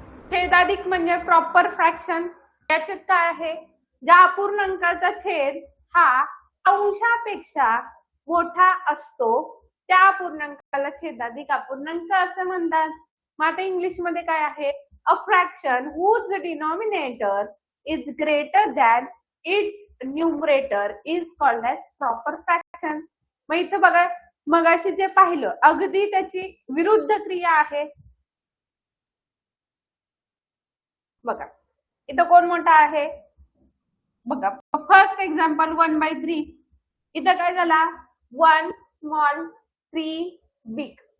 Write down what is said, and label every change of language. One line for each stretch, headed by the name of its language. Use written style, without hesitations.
Marathi: छेदाधिक म्हणजे proper fraction. याच्यात काय आहे, ज्या अपूर्णांकाचा छेद हा अंशापेक्षा मोठा असतो त्या अपूर्णांकाला छेदाधिक अपूर्णांक असं म्हणतात. मग आता इंग्लिश मध्ये काय आहे,
English: A fraction whose denominator is greater than its numerator is called as proper fraction.
Marathi: मग इथं बघा, मगाशी जे पाहिलं अगदी त्याची विरुद्ध क्रिया आहे. बघा इथं कोण मोठा आहे, बघा
English: first example
Marathi: 1/3. इथं काय झाला, 1 स्मॉल 3 बिग.